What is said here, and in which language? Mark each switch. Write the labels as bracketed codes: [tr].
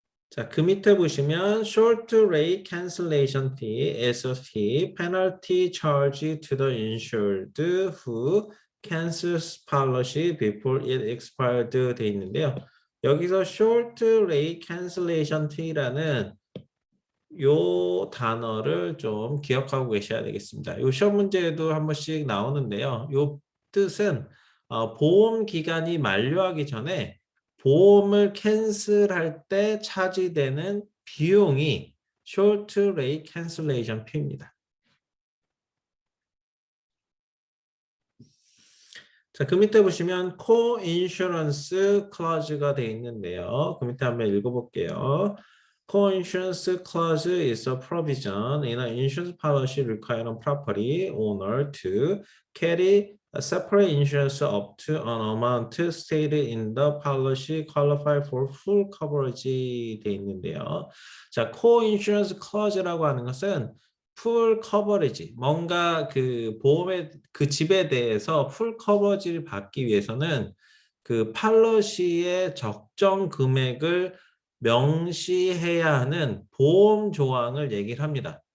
[ko] 자, 그 밑에 보시면 [en] short rate cancellation fee, SOT, penalty charge to the insured who cancels policy before it expired [ko] 돼 있는데요. 여기서 short rate cancellation fee라는 요 단어를 좀 기억하고 계셔야 되겠습니다. 요 시험 문제에도 한 번씩 나오는데요. 요 뜻은 보험 기간이 만료하기 전에 보험을 캔슬할 때 차지되는 비용이 short rate cancellation fee입니다. 자, 그 밑에 보시면 co-insurance clause가 되어 있는데요. 그 밑에 한번 읽어볼게요. [en] Co-insurance clause is a provision in an insurance policy requiring property owner to carry a separate insurance up to an amount stated in the policy qualify for full coverage [ko] 되어 있는데요. 자, co-insurance clause라고 하는 것은 풀 커버리지 뭔가 그 보험의 그 집에 대해서 풀 커버지를 받기 위해서는 그 팔러시의 적정 금액을 명시해야 하는 보험 조항을 얘기를 합니다.